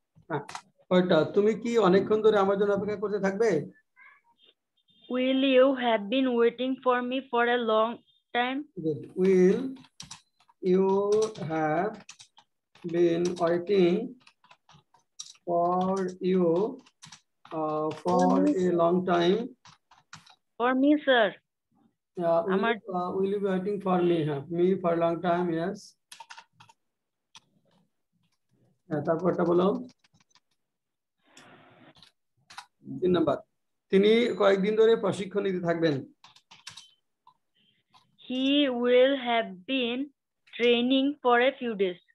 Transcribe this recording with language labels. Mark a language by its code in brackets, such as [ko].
[bn] হ্যাঁ, ওইটা, তুমি কি অনেকক্ষণ ধরে আমার জন্য অপেক্ষা করতে থাকবে? [en] Will you have been waiting for me for a long time? Good. Will you have been waiting for you for a long time? For me, sir. Will you be waiting for me? Me for a long time, yes. [bn] তারপরটা বলো 3 number তিনি কয়েকদিন ধরে প্রশিক্ষণ নিতে থাকবেন [en] He will have been training for a few days.